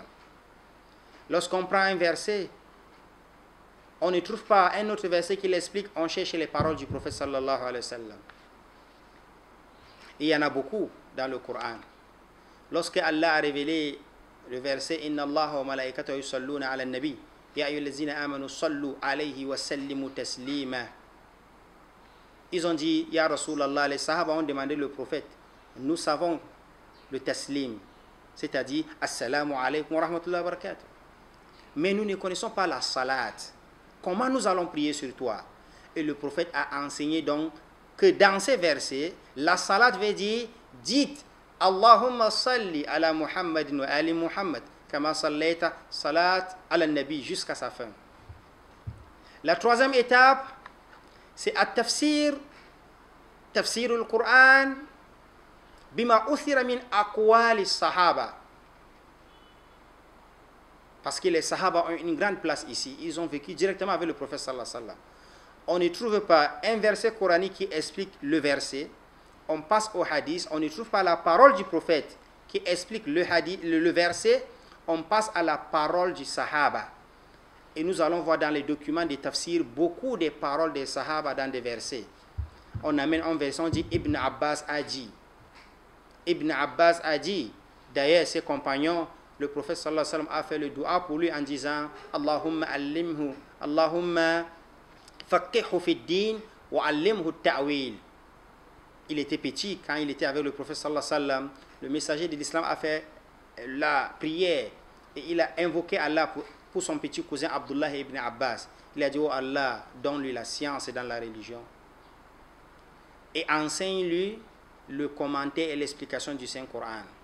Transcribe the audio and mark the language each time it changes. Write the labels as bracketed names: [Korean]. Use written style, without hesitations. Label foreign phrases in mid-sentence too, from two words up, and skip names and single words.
[French] Lorsqu'on prend un verset, on ne trouve pas un autre verset qui l'explique, on cherche les paroles du prophète [Arabic] صلى الله عليه وسلم. [French] Il y en a beaucoup dans le Coran. Lorsque Allah a révélé le verset [Arabic] إن الله وملائكته يصلون على النبي يا أيها الذين آمنوا صلوا عليه وسلموا تسليما. [French] Ils ont dit [Arabic] يا رسول الله, [French] les Sahaba ont demandé le prophète, nous savons le taslim, c'est-à-dire [Arabic] السلام عليكم ورحمة الله وبركاته. [French] Mais nous ne connaissons pas la salat. Comment nous allons prier sur toi? Et le prophète a enseigné donc que dans ces versets, la salat veut dire dites [Arabic] اللهم صل على محمد وآل محمد كما صليت صلاة على النبي [French] jusqu'à sa fin. La troisième étape, c'est [Arabic] التفسير، تفسير القرآن بما أثر من أقوال الصحابة. [French] Parce que les Sahaba ont une grande place ici. Ils ont vécu directement avec le prophète [Arabic] صلى الله عليه وسلم. [French] On ne trouve pas un verset coranique qui explique le verset. On passe au hadith. On ne trouve pas la parole du prophète qui explique le hadith, le verset. On passe à la parole du Sahaba. Et nous allons voir dans les documents des tafsirs beaucoup de paroles des Sahaba dans des versets. On amène en version, on dit Ibn Abbas a dit. Ibn Abbas a dit. D'ailleurs, ses compagnons, le prophète [Arabic] صلى الله عليه وسلم [French] a fait le dua pour lui en disant [Arabic] اللهم علمه، اللهم فقهه في الدين وعلمه التأويل. [French] Il était petit quand il était avec le prophète [Arabic] صلى الله عليه وسلم. [French] Le messager de l'islam a fait la prière et il a invoqué Allah pour son petit cousin Abdullah ibn Abbas. Il a dit oh Allah, donne-lui la science dans la religion et enseigne-lui le commentaire et l'explication du Saint-Coran.